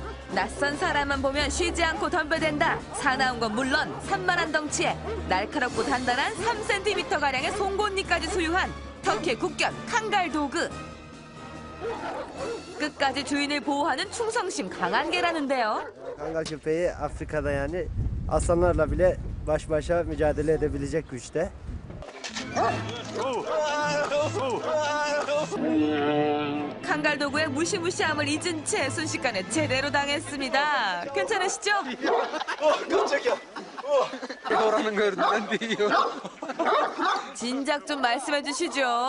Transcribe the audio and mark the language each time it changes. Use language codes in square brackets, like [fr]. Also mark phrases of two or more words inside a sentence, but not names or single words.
[ko] 낯선 사람만 보면 쉬지 않고 덤벼댄다. 사나운 건 물론 산만한 덩치에 날카롭고 단단한 3cm가량의 송곳니까지 소유한 터키의 국견 칸갈 도그. 끝까지 주인을 보호하는 충성심 강한 개라는데요. [tr] Kangal köpeği Afrika'da yani aslanlarla bile baş başa mücadele edebilecek güçte. [ko] 칸갈 도그의 무시무시함을 잊은 채 순식간에 제대로 당했습니다. 괜찮으시죠? 깜짝이야. 뭐라는 거예요? 진작 좀 말씀해 주시죠.